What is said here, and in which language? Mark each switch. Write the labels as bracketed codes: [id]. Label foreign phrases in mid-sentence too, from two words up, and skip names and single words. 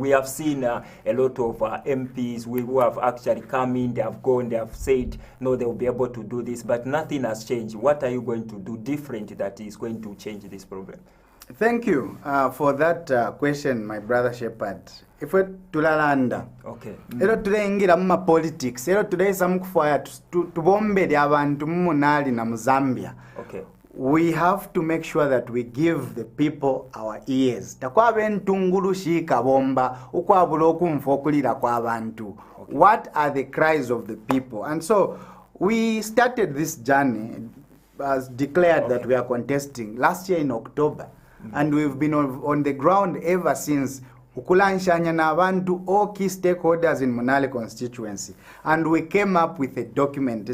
[en] We have seen a lot of MPs who have actually come in, they have gone, they have said, no, they will be able to do this, but nothing has changed. What are you going to do different that is going to change this problem? Thank you for that question, my brother Shepherd. [bem] If we tulalanda, ero tulengira muma politics, ero tulesa mukufaya tubombe abantu Munali na Muzambia. [en] We have to make sure that we give the people our ears. [bem] Takwabe ntungulu shika bomba, ukwabula okumfa okulira kwa abantu. [en] What are the cries of the people? And so we started this journey as declared that we are contesting last year in October. And we've been on the ground ever since, [bem] ukulanshanya nabantu [en] all key stakeholders in Munali constituency, and we came up with a document.